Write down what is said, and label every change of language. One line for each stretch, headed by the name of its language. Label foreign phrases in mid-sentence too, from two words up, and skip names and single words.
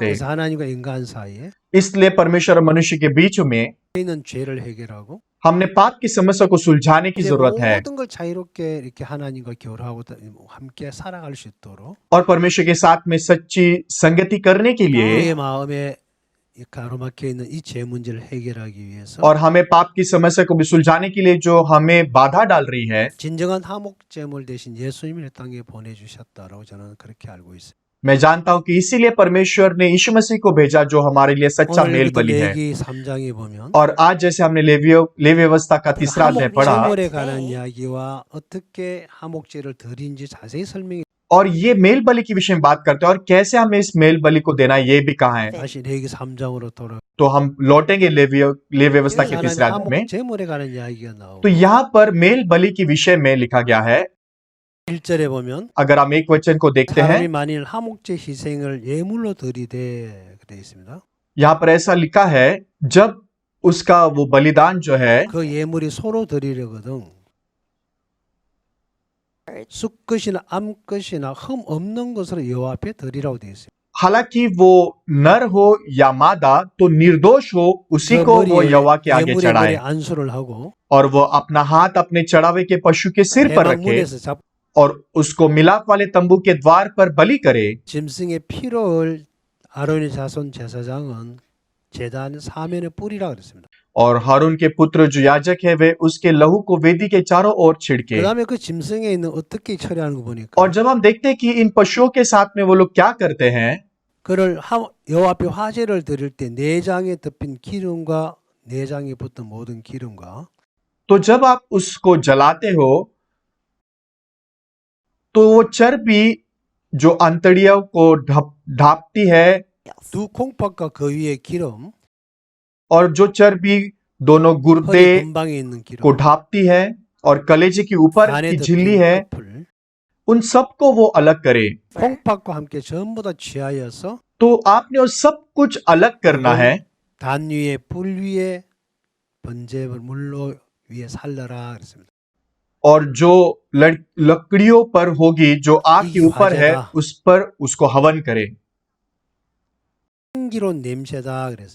Korean: 그래서 하나님과 인간 사이에
Hindi: इसलिए परमेश्वर और मनुष्य के बीच में
Korean: 있는 죄를 해결하고
Hindi: हमने पाप की समस्या को सुलझाने की
Korean: 이제
Hindi: जरूरत है,
Korean: 모든 걸 자유롭게 이렇게 하나님과 교류하고 함께 살아갈 수 있도록
Hindi: और परमेश्वर के साथ में सच्ची संगति करने के लिए
Korean: 내 마음에 이 가로막혀 있는 이 죄 문제를 해결하기 위해서
Hindi: और हमें पाप की समस्या को भी सुलझाने के लिए जो हमें बाधा डाल रही है,
Korean: 진정한 화목제물 대신 예수님을 땅에 보내주셨다라고 저는 그렇게 알고 있어요.
Hindi: मैं जानता हूं कि इसीलिए परमेश्वर ने यीशु मसीह को भेजा, जो हमारे लिए सच्चा
Korean: 오늘
Hindi: मेल
Korean: 우리도
Hindi: बलि है।
Korean: 레기 3장에 보면
Hindi: और आज जैसे हमने लेवी व्यवस्था का तीसरा अध्याय पढ़ा,
Korean: 화목제물에 관한 이야기와 어떻게 화목제를 드린지 자세히 설명해
Hindi: और ये मेल बलि के विषय में बात करते हैं और कैसे हमें इस मेल बलि को देना है, ये भी कहा है।
Korean: 다시 레기 3장으로 돌아.
Hindi: तो हम लौटेंगे लेवी व्यवस्था के तीसरे अध्याय में।
Korean: 화목제물에 관한 이야기가 나오고
Hindi: तो यहाँ पर मेल बलि के विषय में लिखा गया है।
Korean: 1절에 보면
Hindi: अगर हम एक वचन को देखते हैं,
Korean: 사람이 만일 화목제 희생을 예물로 드리되 그래 있습니다.
Hindi: यहाँ पर ऐसा लिखा है, जब उसका वो बलिदान जो है,
Korean: 그 예물이 소로 드리려거든 숫것이나 암것이나 흠 없는 것으로 여호와 앞에 드리라고 되어 있어요.
Hindi: हालांकि वो नर हो या मादा, तो निर्दोष हो, उसी
Korean: 그
Hindi: को वो
Korean: 머리에
Hindi: यहोवा के आगे
Korean: 예물의
Hindi: चढ़ाए,
Korean: 머리에 안수를 하고
Hindi: और वो अपना हाथ अपने चढ़ावे के पशु के सिर पर रखे
Korean: 대방문에서 잡
Hindi: और उसको मिलाप वाले तंबू के द्वार पर बलि करे।
Korean: 짐승의 피를 아론의 자손 제사장은 제단 사면에 뿌리라 그랬습니다.
Hindi: और हारून के पुत्र जो याजक है, वे उसके लहू को वेदी के चारों ओर छिड़के।
Korean: 그다음에 그 짐승에 있는 어떻게 처리하는 거 보니까
Hindi: और जब हम देखते हैं कि इन पशुओं के साथ में वो लोग क्या करते हैं,
Korean: 그를 여호와 앞에 화제를 드릴 때 내장에 덮인 기름과 내장에 붙은 모든 기름과
Hindi: तो जब आप उसको जलाते हो, तो वो चर्बी जो अंतड़ियों को ढांपती है,
Korean: 두 콩팥과 그 위에 기름,
Hindi: और जो चर्बी दोनों
Korean: 허리
Hindi: गुर्दे
Korean: 근방에 있는 기름,
Hindi: को ढांपती है, और कलेजे के ऊपर
Korean: 간에
Hindi: की झिल्ली
Korean: 덮인
Hindi: है,
Korean: 커플,
Hindi: उन सबको वो अलग करे।
Korean: 콩팥과 함께 전부 다 취하여서
Hindi: तो आपने वो सब कुछ अलग करना है,
Korean: 단 위에 불 위에 번제물 물로 위에 살려라 그랬습니다.
Hindi: और जो लकड़ियों पर होगी, जो आग के ऊपर है, उस पर उसको हवन करे।
Korean: 향기로운 냄새다 그랬어요.